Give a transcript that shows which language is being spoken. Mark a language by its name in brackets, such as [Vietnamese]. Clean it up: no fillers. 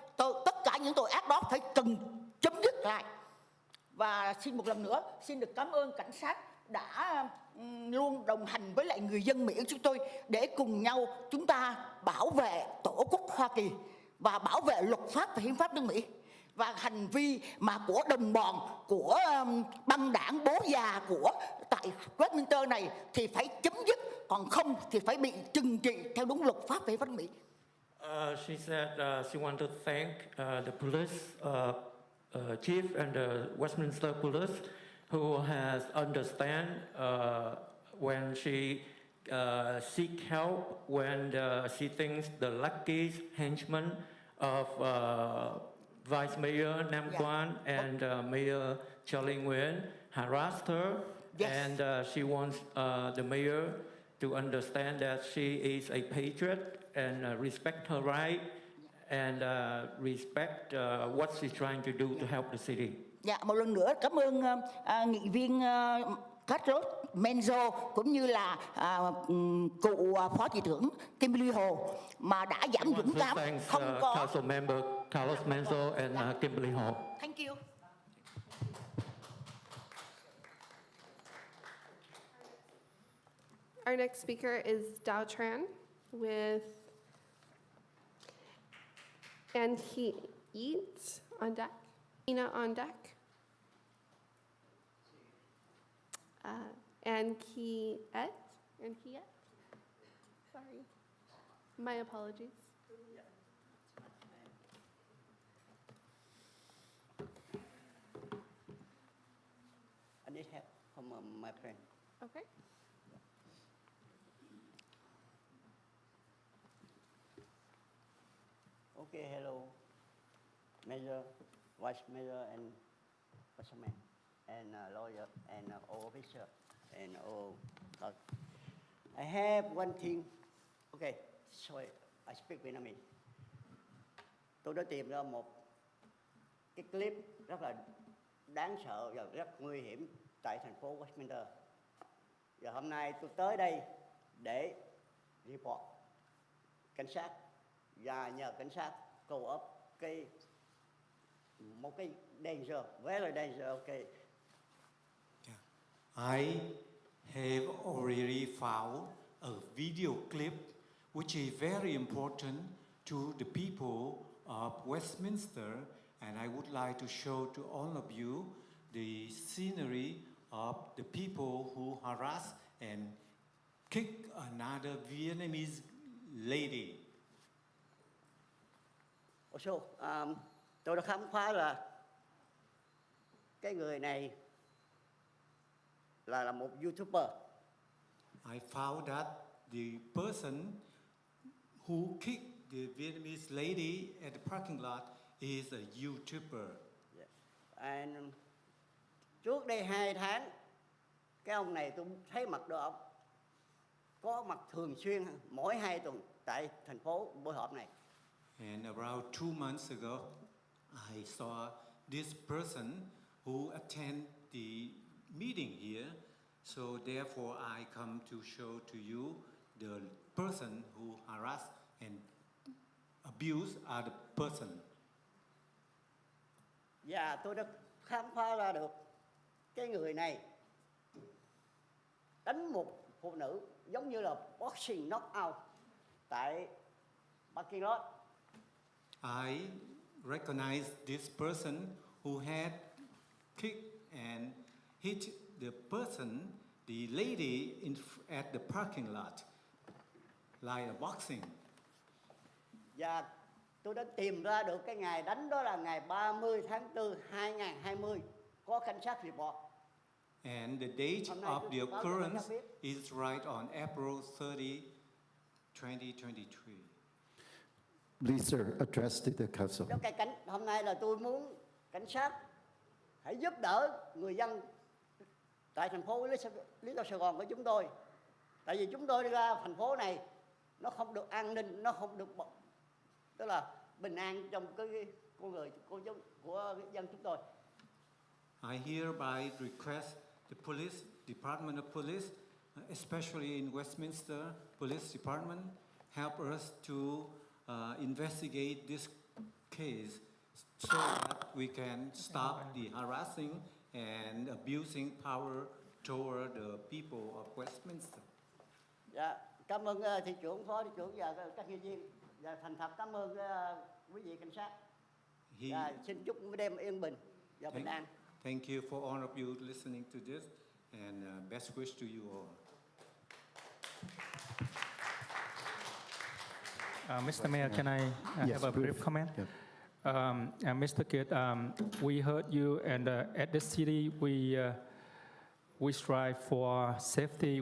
[Vietnamese] Tất cả những tội ác đó phải cần chấm dứt lại. Và xin một lần nữa xin được cảm ơn cảnh sát đã luôn đồng hành với lại người dân Mỹ của chúng tôi để cùng nhau chúng ta bảo vệ tổ quốc Hoa Kỳ và bảo vệ luật pháp và hiến pháp nước Mỹ. Và hành vi mà của đồng bọn, của băng đảng bố già của tại Westminster này thì phải chấm dứt, còn không thì phải bị trừng trị theo đúng luật pháp và hiến pháp nước Mỹ. [English] She said she wanted to thank the police chief and the Westminster police who has understand when she seek help, when she thinks the lucky henchman of Vice Mayor Nam Quan and Mayor Charlie Nguyen harassed her, and she wants the mayor to understand that she is a patriot and respect her right and respect what she's trying to do to help the city. [Vietnamese] Dạ, một lần nữa cảm ơn nghị viên Carlos Menzo cũng như là cụ phó thị trưởng Kimberly Hồ mà đã giảm dũng cảm không có. [English] Council member Carlos Menzo and Kimberly Hồ. Thank you. Our next speaker is Dao Tran with And He Eats on Deck. Ina on Deck. and Kiet. Sorry. My apologies. I need help from my friend. Okay. Okay, hello, Mayor, Vice Mayor, and Councilman, and lawyer, and all officer, and all. I have one thing. Okay, sorry, I speak Vietnamese. [Vietnamese] Tôi đã tìm ra một cái clip rất là đáng sợ và rất nguy hiểm tại thành phố Westminster. Và hôm nay tôi tới đây để report cảnh sát và nhờ cảnh sát cầu up một cái danger, [English] very danger. Okay. I have already found a video clip which is very important to the people of Westminster, and I would like to show to all of you the scenery of the people who harass and kick another Vietnamese lady. [Vietnamese] Also, tôi đã khám phá là cái người này là một YouTuber. [English] I found that the person who kicked the Vietnamese lady at the parking lot is a YouTuber. Yes. [Vietnamese] And trước đây 2 tháng, cái ông này tôi thấy mặt được ông có mặt thường xuyên mỗi 2 tuần tại thành phố buổi họp này. [English] And around 2 months ago, I saw this person who attend the meeting here. So therefore, I come to show to you the person who harass and abuse other person. [Vietnamese] Và tôi đã khám phá ra được cái người này đánh một phụ nữ giống như là boxing knockout tại parking lot. [English] I recognize this person who had kicked and hit the person, the lady at the parking lot, like a boxing. [Vietnamese] Và tôi đã tìm ra được cái ngày đánh đó là ngày 30 tháng 4, 2020, có cảnh sát report. [English] And the date of the occurrence is right on April 30, 2023. Please, sir, address to the council. [Vietnamese] Đó, hôm nay là tôi muốn cảnh sát hãy giúp đỡ người dân tại thành phố Lý Do Sài Gòn của chúng tôi. Tại vì chúng tôi đi ra thành phố này nó không được an ninh, nó không được tức là bình an trong cái con người của dân chúng tôi. [English] I hereby request the police, Department of Police, especially in Westminster Police Department, help us to investigate this case so that we can stop the harassing and abusing power toward the people of Westminster. [Vietnamese] Dạ, cảm ơn thị trưởng, phó thị trưởng và các nghị viên. Và thành thật cảm ơn quý vị cảnh sát. Và xin chúc đêm yên bình và bình an. [English] Thank you for all of you listening to this, and best wish to you all. Mr. Mayor, can I Yes, have a brief comment? Yeah. Mr. Kidd, we heard you, and at the city, we strive for safety.